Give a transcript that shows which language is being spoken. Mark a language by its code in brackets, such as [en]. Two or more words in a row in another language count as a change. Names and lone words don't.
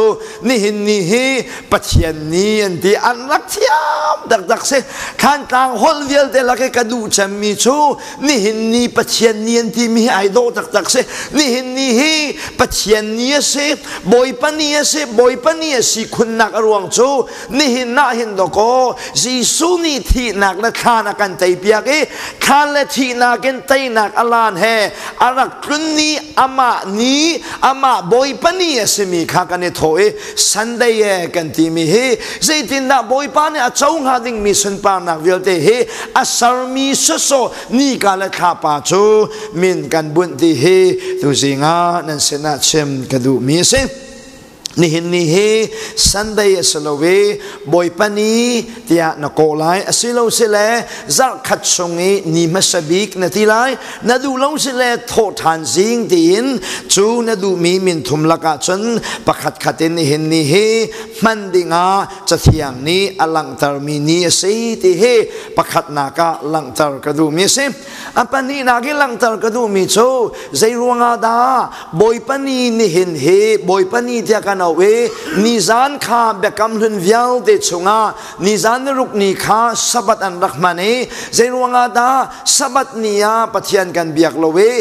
[cnh] ni hin ni hi pathian ni an ti an rak thiam tak se khan tlang hol vial te la ke ka du cham mi chu ni hin ni pathian ni an ti mi ai do tak se ni hin ni hi pathian ni se Bawipa ni si khun nak arwang chu ni hin na hin do ko Jisu ni thi nak la khan kan tai piak e khan le thi na ken tai nak alan he arak kun ni ama Bawipa ni se mi kha kan e tho e Sunday e kan ti mi he zaitin da Bawipa ni a chau ha ding mi sun pa nak vil te he asar mi so ni ka la kha pa chu min kan bun ti he tu zinga nan sena chem ka du mi se Nih Sunday asalawe Bawipa Ni tia nakolai asilo sile Zarkhat songi ni masabik natilai nadu long sile Thawhtthan zing din chu nadu mi min thum laka chun pakhat khatin nih mandinga chathiang ni alangtar mi ni sei ti he pakhat naka langtar kadu mi se apani nagi langtar kadu mi chu Zeiruang da Bawipa Ni nihin he Bawipa Ni tia kana we nizan kha bekam hun vial de chunga nizan ruk ni kha sabat an rahmane Zeiruang da sabat niya pathian kan biak lowe